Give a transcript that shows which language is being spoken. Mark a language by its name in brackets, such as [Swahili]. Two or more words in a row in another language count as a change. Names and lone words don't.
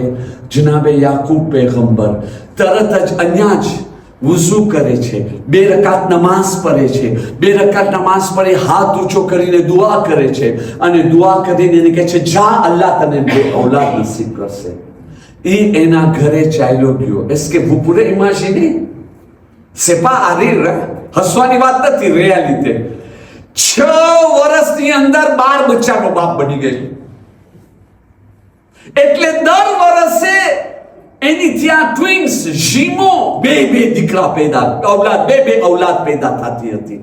[Gujarati] જનાબે યાકૂબ પૈગંબર તરત જ અહીંયા જ વુઝુ કરે છે, 2 રકાત નમાઝ પડે છે. 2 રકાત નમાઝ પડે, હાથ ઊંચો કરીને દુઆ કરે છે અને દુઆ કરીને એને કહે છે જા અલ્લાહ તને ઔલાદ નસીબ કરશે. એના ઘરે ચાલ્યો ગયો. [French] એસ્કે vous pourrez imaginer, c'est pas à rire, [Gujarati] હસવાની વાત નથી, રિયાલિટી. 6 વર્ષની અંદર 12 બચ્ચાનો બાપ બની ગયો. એટલે દર વર્ષે એની ત્યાં ટ્વિન્સ જીમો બે દીકરા પેદા ઔલાદ બે ઔલાદ પેદા થતી હતી.